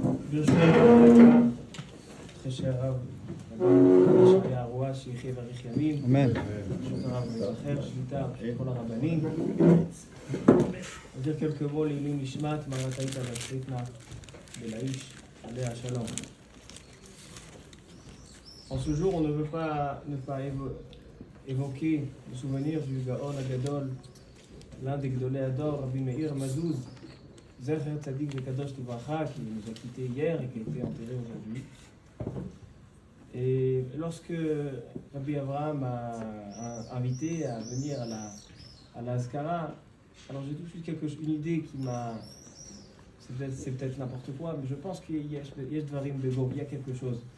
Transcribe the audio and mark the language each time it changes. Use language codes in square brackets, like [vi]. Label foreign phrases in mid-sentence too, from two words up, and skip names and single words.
[he] ברשותך, [fr] très cher Rav, Rabbi Aroua, [he] שיחיה ויאריך ימים. אמן. ברשות הרב זכר, שליטה, כל הרבנים. [fr] dire quelques mots [he] לעילוי נשמת מרתאית והצליטנה בלאיש, עליה השלום. [fr] En ce jour, on ne veut pas ne pas évoquer le souvenir du [he] הגאון הגדול, [fr] l'un des [he] גדולי הדור, [fr] Rabbi Meir Mazouz, [he] זכר צדיק וקדוש לברכה, [fr] qui nous a quittés hier et qui a été enterré aujourd'hui. Et lorsque Rabbi Abraham m'a invité à venir à la Azkara, alors j'ai tout de suite une idée qui m'a... C'est peut-être n'importe quoi, mais je pense qu'il y a quelque chose.